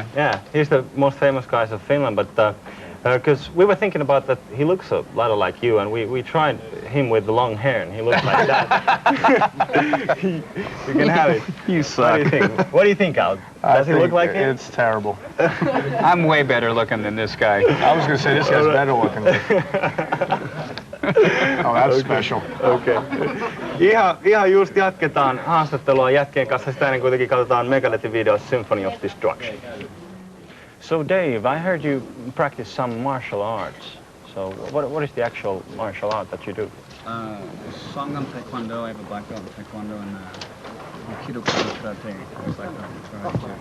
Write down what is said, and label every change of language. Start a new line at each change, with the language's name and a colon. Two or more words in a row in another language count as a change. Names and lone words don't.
English: Yeah, he's the most famous guy of Finland, but because we were thinking about that, he looks a lot like you, and we tried him with the long hair, and he looks like that. You can have it. You suck. What do you think, Al? Does he look like him? It's terrible. I'm way better looking than this guy. I was going to say, this guy's better looking. Oh, that's special.
Finnish: Okay. Ihan just jatketaan haastattelua jätkien kanssa, sitä ennen kuitenkin katsotaan Megadethin video Symphony of Destruction.
English: So Dave, I heard you practice some martial arts. So what is the actual martial art that you do? Sangam Taekwondo, I have a black belt in Taekwondo, and Aikido Karate, things like that.